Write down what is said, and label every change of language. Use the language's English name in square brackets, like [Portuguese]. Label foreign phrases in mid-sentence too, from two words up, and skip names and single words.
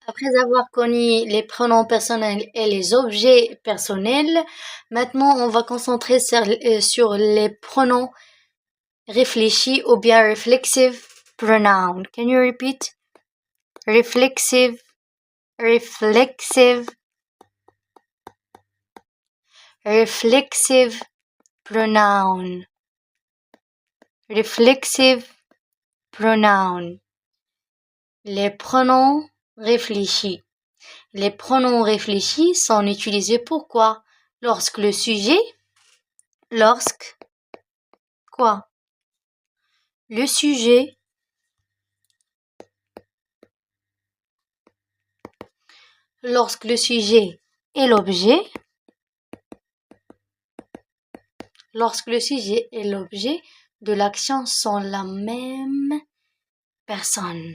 [French] Après avoir connu les pronoms personnels et les objets personnels, maintenant on va concentrer sur les pronoms réfléchis ou bien [English] reflexive pronoun. Can you repeat? Reflexive, reflexive, reflexive pronoun. Reflexive pronoun. [French] Les pronoms réfléchis. Les pronoms réfléchis sont utilisés pour quoi? Lorsque le sujet, lorsque quoi? Le sujet, lorsque le sujet et l'objet, lorsque le sujet et l'objet de l'action sont la même personne.